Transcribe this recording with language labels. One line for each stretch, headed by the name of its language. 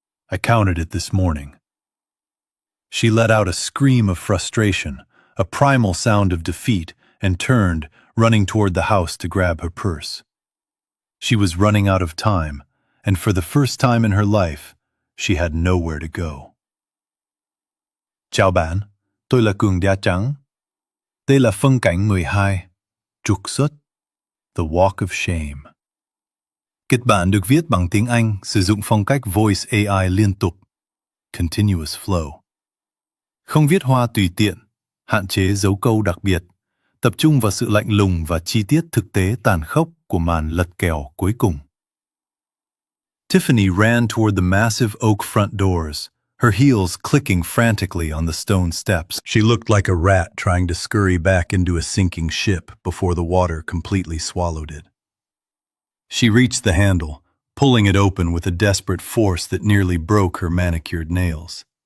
English: I counted it this morning. She let out a scream of frustration, a primal sound of defeat, and turned, running toward the house to grab her purse. She was running out of time, and for the first time in her life, she had nowhere to go.
Vietnamese: Chào bạn, tôi là Cường Da Trắng. Đây là phân cảnh 12, trục xuất, The Walk of Shame. Kịch bản được viết bằng tiếng Anh, sử dụng phong cách Voice AI liên tục, Continuous Flow. Không viết hoa tùy tiện, hạn chế dấu câu đặc biệt, tập trung vào sự lạnh lùng và chi tiết thực tế tàn khốc của màn lật kèo cuối cùng.
English: Tiffany ran toward the massive oak front doors, her heels clicking frantically on the stone steps. She looked like a rat trying to scurry back into a sinking ship before the water completely swallowed it. She reached the handle, pulling it open with a desperate force that nearly broke her manicured nails.